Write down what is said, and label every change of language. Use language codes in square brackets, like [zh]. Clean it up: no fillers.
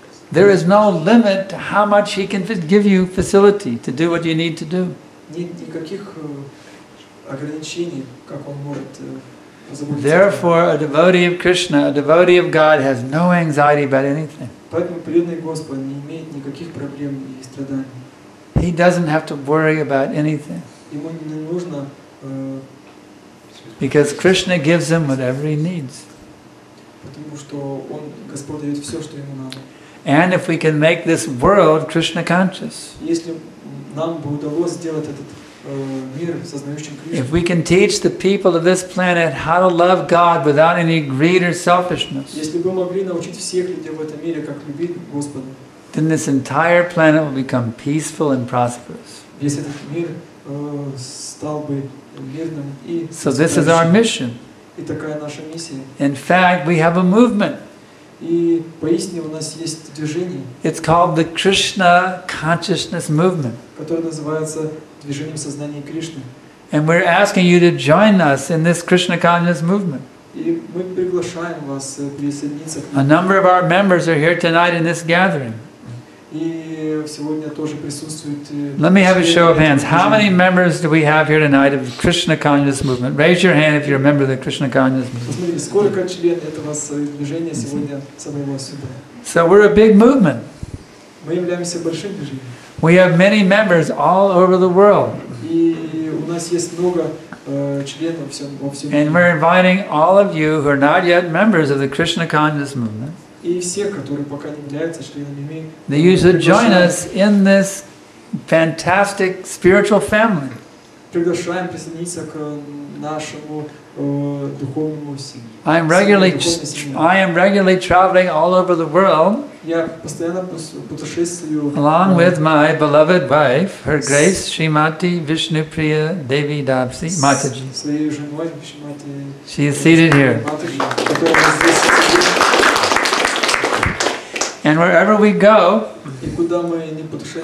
[en] there is no limit to how much He can give you facility to do what you need to do. [ru] Нет никаких ограничений, как он может заботиться. [en] Therefore, a devotee of Krishna, a devotee of God, has no anxiety about anything. [ru] Поэтому преданный Господу не имеет никаких проблем и страданий. [en] He doesn't have to worry about anything. [ru] Ему не нужно... [en] Because Krishna gives him whatever he needs. [ru] Потому что он, Господь дает все, что ему надо. [en] And if we can make this world Krishna conscious, [ru] Если нам бы удалось сделать этот мир сознающим Кришну, [en] if we can teach the people of this planet how to love God without any greed or selfishness, [ru] если бы мы могли научить всех людей в этом мире, как любить Господа, [en] then this entire planet will become peaceful and prosperous. [ru] весь этот мир стал бы мирным и [en] So this is our mission. [ru] И такая наша миссия. [en] In fact, we have a movement. [ru] И поистине у нас есть движение, [en] It's called the Krishna Consciousness Movement. [ru] которое называется движением сознания Кришны. [en] And we're asking you to join us in this Krishna Consciousness Movement. [ru] И мы приглашаем вас присоединиться к [en] A [ru] нам. [en] number of our members are here tonight in this gathering. [ru] И сегодня тоже присутствует... [en] Let me have a show of hands. How many members do we have here tonight of the Krishna Consciousness Movement? Raise your hand if you're a member of the Krishna Consciousness Movement. [ru] Посмотрите, сколько членов этого движения сегодня собралось сюда. [en] So we're a big movement. [ru] Мы являемся большим движением. [en] We have many members all over the world. [ru] И у нас есть много членов во всем [en] And [ru] мире. [en] we're inviting all of you who are not yet members of the Krishna Consciousness Movement, [ru] И все, которые пока не являются членами, [en] that you should join us in this fantastic spiritual family. [ru] приглашаем присоединиться к нашему духовному семье. [en] I am regularly traveling all over the world [ru] Я постоянно путешествую [en] along with my beloved wife, Her Grace Srimati Vishnupriya Devi Dapsi Mataji. [ru] своей женой, Шримати [en] She is seated here. [ru] Матаджи, которая здесь сидит. [en] And wherever we go, [ru] И куда мы не путешествуем,